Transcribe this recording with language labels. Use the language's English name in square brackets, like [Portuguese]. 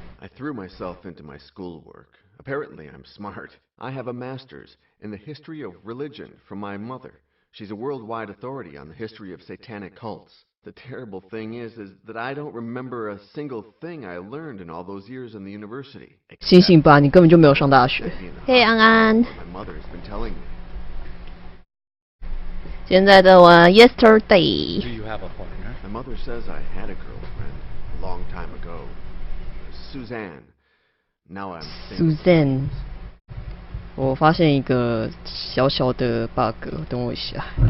[English] I threw myself into my schoolwork. Apparently I'm smart. I have a master's in the history of religion from my mother. She's a worldwide authority on the history of satanic cults. The terrible thing is that I don't remember a single thing I learned in all those years in the university. [Chinese] 醒醒吧，你根本就没有上大学。嘿，安安。 [English] My mother's been telling me. [Chinese] 现在的我 Yesterday。 [English] Do you have a partner? My mother says I had a girlfriend a long time ago. Suzanne. Now I'm Suzanne。 [Chinese] 我发现一个小小的 bug， 等我一下。